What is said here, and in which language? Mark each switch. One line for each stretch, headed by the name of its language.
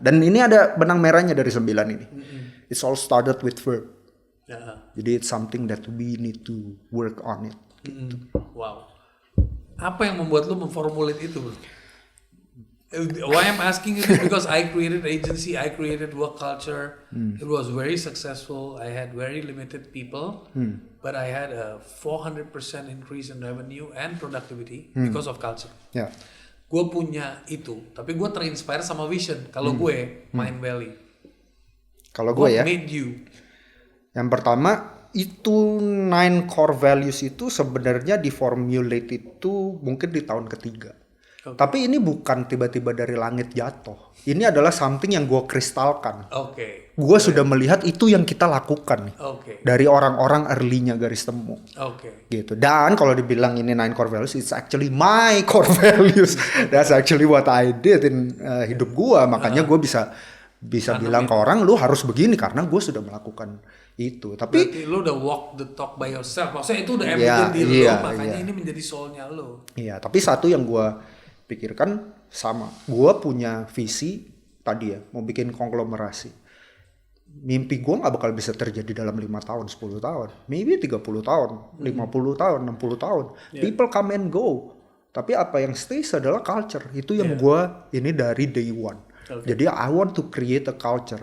Indonesian: Dan ini ada benang merahnya dari 9 ini.
English: It's all started with verb. Jadi it's something that we need to work on it. Gitu. Wow.
Indonesian: Apa yang membuat lu memformulate itu, bro?
English: Why I'm asking you this because I created agency, I created work culture. It was very successful. I had very limited people, but I had a 400% increase in revenue and productivity because of culture. Yeah.
Indonesian: Gue punya itu, tapi gue terinspire sama vision. Kalau gue Mind Valley. Kalau gue ya.
English: What made you?
Indonesian: Yang pertama itu 9 core values itu sebenarnya diformulate itu mungkin di tahun ketiga. Tapi ini bukan tiba-tiba dari langit jatuh. Ini adalah something yang gue kristalkan. Gue sudah melihat itu yang kita lakukan nih. Dari orang-orang early-nya garis temu. Gitu. Dan kalau dibilang ini 9 core values,
English: it's actually my core values. That's actually what I did in
Indonesian: hidup gue. Makanya gue bisa bilang ke orang, lu harus begini karena gue sudah melakukan itu. Tapi berarti lu udah
English: walk the talk by yourself.
Indonesian: Maksudnya itu udah evident di lu, makanya ini menjadi soulnya lu. Iya, tapi satu yang gue pikirkan sama. Gue punya visi tadi ya, mau bikin konglomerasi. Mimpi gue gak bakal bisa terjadi dalam 5 tahun, 10 tahun. Maybe 30 tahun, 50 tahun, 60 tahun.
English: People come and go.
Indonesian: Tapi apa yang
English: stays adalah culture.
Indonesian: Itu yang gue ini dari day one.
English: Jadi I want to create a culture.